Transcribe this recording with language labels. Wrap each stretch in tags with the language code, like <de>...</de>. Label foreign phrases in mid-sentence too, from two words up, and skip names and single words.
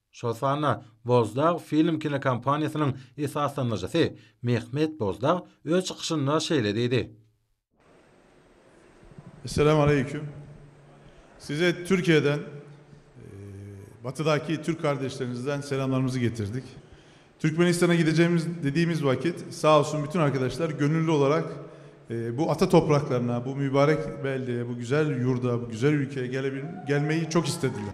<tk>Şol sana Bozdağ film kinokampaniýasynyň esaslanmajysy Mehmet Bozdağ öz çykyşynda şeýle diýdi.</tk> <ar>السلام عليكم.</ar> <tr>Size Türkiye'den, batıdaki Türk kardeşlerinizden selamlarımızı getirdik. Türkmenistan'a gideceğimiz dediğimiz vakit sağ olsun bütün arkadaşlar gönüllü olarak bu ata topraklarına, bu mübarek beldeye, bu güzel yurda, bu güzel ülkeye gelmeyi çok istediler.</tr>